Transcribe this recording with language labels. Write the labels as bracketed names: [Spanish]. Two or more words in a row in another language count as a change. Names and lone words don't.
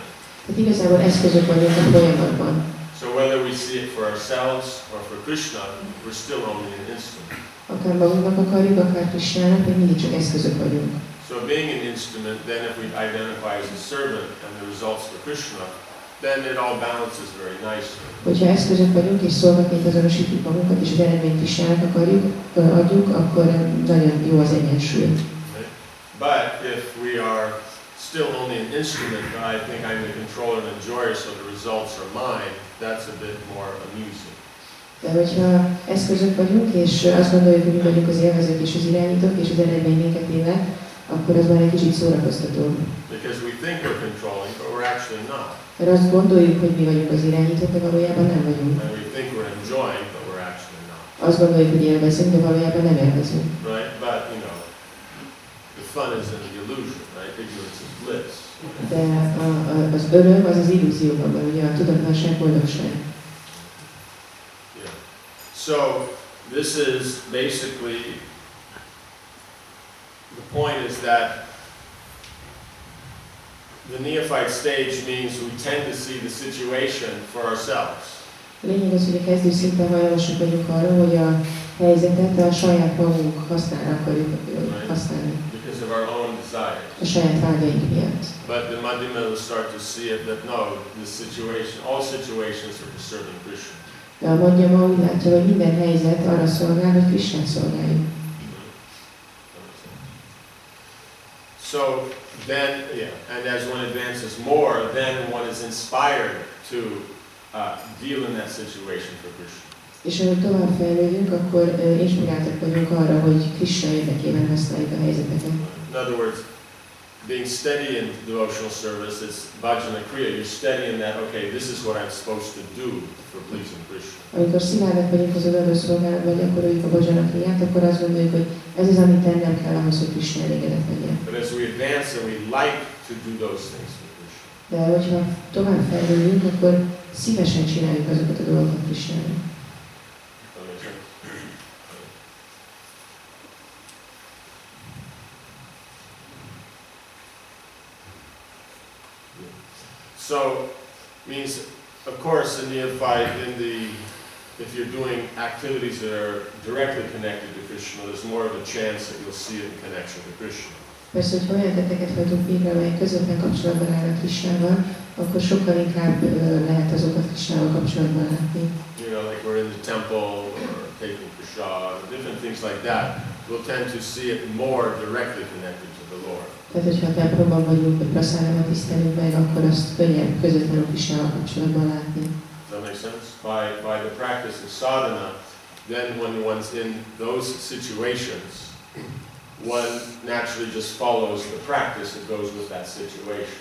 [Hungarian] Tehát igazából eszközök vagyunk a folyamatban. [English] So whether we see it for ourselves or for Krishna, we're still only an instrument. [Hungarian] Akár magunknak akarjuk, akár Krishnának, még mindig csak eszközök vagyunk. [English] So being an instrument, then if we identify as a servant and the results for Krishna, then it all balances very nicely. [Hungarian] Hogyha eszközök vagyunk és szolgaként azonosítjuk magunkat, és az eredményt Krishnának adjuk, akkor nagyon jó az egyensúly. [English] Right? But if we are still only an instrument, but I think I'm the controller and enjoyer, so the results are mine, that's a bit more amusing. [Hungarian] De hogyha eszközök vagyunk, és azt gondoljuk, hogy mi vagyunk az élvezők és az irányítók, és az eredmény minket élet, akkor az már egy kicsit szórakoztató. [English] Because we think we're controlling, but we're actually not. [Hungarian] Mert azt gondoljuk, hogy mi vagyunk az irányítók, de valójában nem vagyunk. [English] And we think we're enjoying, but we're actually not. [Hungarian] Azt gondoljuk, hogy élvezünk, de valójában nem élvezünk. [English] Right? But, you know, the fun is in the illusion, right? Ignorance is bliss. [Hungarian] De az öröm az az illúzióban van, ugye a tudatlanság, boldogság. [English] Yeah. So, this is basically, the point is that the neophyte stage means we tend to see the situation for ourselves. [Hungarian] A lényeg az, hogy a kezdő szinten hajlamosak vagyunk arra, hogy a helyzetet a saját magunk hasznára akarjuk használni. [English] Because of our own desires. [Hungarian] A saját vágyaink miatt. [English] But the Madhyama will start to see it that no, this situation, all situations are for serving Krishna. [Hungarian] De a Madhyama úgy látja, hogy minden helyzet arra szolgál, hogy Krishnát szolgáljuk. [English] So then, yeah, and as one advances more, then one is inspired to deal in that situation for Krishna. [Hungarian] És ahogy tovább fejlődünk, akkor inspiráltak vagyunk arra, hogy Krishna érdekében használjuk a helyzeteket. [English] In other words, being steady in devotional service, it's [Sanskrit] bhajana kriya. [English] You're steady in that, okay, this is what I'm supposed to do for pleasing Krishna. [Hungarian] Amikor szilárdak vagyunk az odaadó szolgálatban, gyakoroljuk a [Sanskrit] bhajana kriyát, [Hungarian] akkor azt gondoljuk, hogy ez az, amit tennem kell ahhoz, hogy Krishna elégedett legyen. [English] But as we advance and we like to do those things for Krishna. [Hungarian] De hogyha tovább fejlődünk, akkor szívesen csináljuk azokat a dolgokat Krishnának. [English] So, means, of course, in neophyte, if you're doing activities that are directly connected to Krishna, there's more of a chance that you'll see it in connection to Krishna. [Hungarian] Persze, hogy olyan tetteket hajtunk végre, amelyek közvetlen kapcsolatban állnak Krishnával, akkor sokkal inkább lehet azokat Krishnával kapcsolatban látni. [English] You know, like we're in the temple or taking prasad, different things like that. We'll tend to see it more directly connected to the Lord. [Hungarian] Tehát, hogyha a templomban vagyunk, vagy praszáramat tisztelünk meg, akkor azt könnyen közvetlenül Krishnával kapcsolatban látni. [English] Does that make sense? by the practice of sadhana, then when one's in those situations, one naturally just follows the practice that goes with that situation.